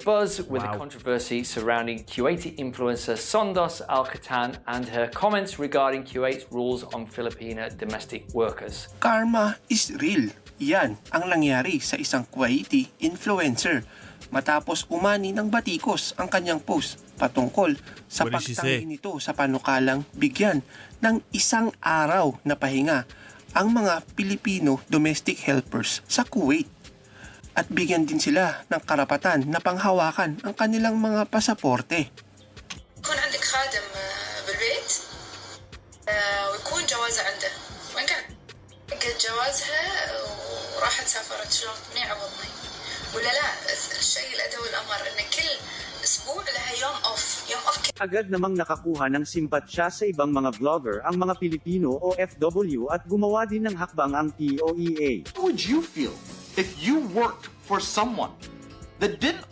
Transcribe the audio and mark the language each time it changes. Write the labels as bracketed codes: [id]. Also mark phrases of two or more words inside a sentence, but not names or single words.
[en] buzz with the controversy surrounding Kuwaiti influencer Sondos Al-Khatan and her comments regarding Kuwait's rules on Filipino domestic workers. Karma is real. [tl] Yan ang nangyari sa isang Kuwaiti influencer matapos umani ng batikos ang kanyang post patungkol sa pagtanggi nito sa panukalang bigyan ng isang araw na pahinga ang mga Pilipino [en] domestic helpers [tl] sa Kuwait at bigyan din sila ng karapatan na panghawakan ang kanilang mga pasaporte. [ar] يكون عندك خادم بالبيت ويكون جوازه عنده وين كان لقيت جوازها وراحت سافرت شلون مني عوضني ولا لا الشيء الادوي الامر ان كل اسبوع لها يوم اوف [tl] Agad namang nakakuha ng simpatsya sa ibang mga vlogger ang mga Pilipino OFW at gumawa din ng hakbang ang POEA. [en] How would you feel if you worked for someone that didn't